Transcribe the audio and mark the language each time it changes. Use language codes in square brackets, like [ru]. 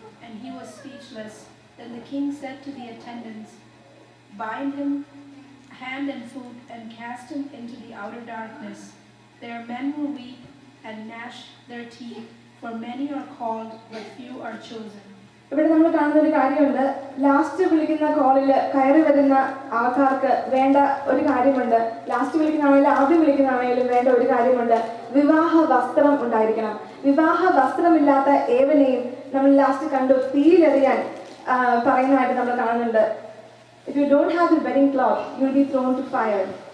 [en] And he was speechless. Then the king said to the attendants, "Bind him hand and foot and cast him into the outer darkness. There men will weep and gnash their teeth, for many are called, but few are chosen." [ml] ഇവിടെ നമ്മൾ കാണുന്ന ഒരു കാര്യമുണ്ട്. Last വിളിക്കുന്ന കോളിൽ കയറി വരുന്ന ആൾക്കാർക്ക് വേണ്ട ഒരു കാര്യമുണ്ട്. ലാസ്റ്റ് വിളിക്കുന്നതാണെങ്കിലും ആദ്യം വിളിക്കുന്നതാണെങ്കിലും വേണ്ട ഒരു കാര്യമുണ്ട്. വിവാഹ വസ്ത്രം ഉണ്ടായിരിക്കണം. വിവാഹ വസ്ത്രമില്ലാത്ത ഏവനെയും നമ്മൾ ലാസ്റ്റ് കണ്ടു തീയിലെറിയാൻ പറയുന്നതായിട്ട് നമ്മൾ കാണുന്നുണ്ട്. [en] If you don't have the wedding cloth, you will be thrown to fire.